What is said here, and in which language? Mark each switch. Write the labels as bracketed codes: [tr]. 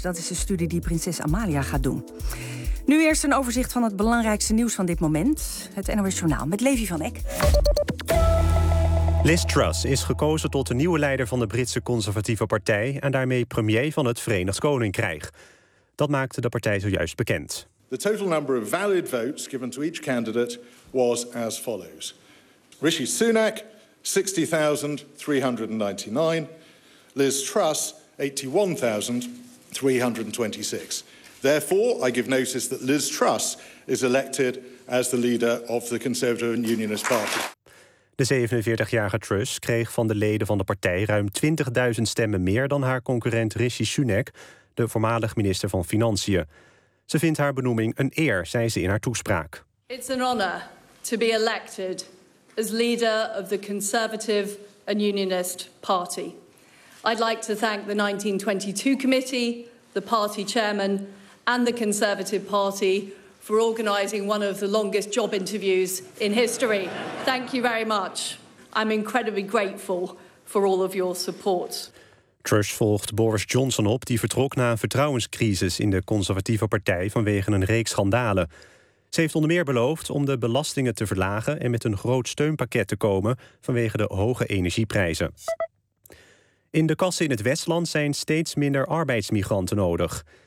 [nl] Dat is de studie die prinses Amalia gaat doen. Nu eerst een overzicht van het belangrijkste nieuws van dit moment. Het NOS Journaal met Levi van Eck. Liz Truss is gekozen tot de nieuwe leider van de Britse Conservatieve Partij en daarmee premier van het Verenigd Koninkrijk. Dat maakte de partij zojuist bekend. [en] The total number of valid votes given to each candidate was as follows. Rishi Sunak, 60,399. Liz Truss, 81,326. Therefore, I give notice that Liz Truss is elected as the leader of the Conservative and Unionist Party. [nl] De 47-jarige Truss kreeg van de leden van de partij ruim 20.000 stemmen meer dan haar concurrent Rishi Sunak, de voormalig minister van Financiën. Ze vindt haar benoeming een eer, zei ze in haar toespraak. [en] It's an honor to be elected as leader of the Conservative and Unionist Party. I'd like to thank the 1922 committee, the party chairman and the Conservative Party for organizing one of the longest job interviews in history. Thank you very much. I'm incredibly grateful for all of your support. [nl] Truss volgt Boris Johnson op, die vertrok na een vertrouwenscrisis in de conservatieve partij vanwege een reeks schandalen. Ze heeft onder meer beloofd om de belastingen te verlagen en met een groot steunpakket te komen vanwege de hoge energieprijzen. In de kassen in het Westland zijn steeds minder arbeidsmigranten nodig.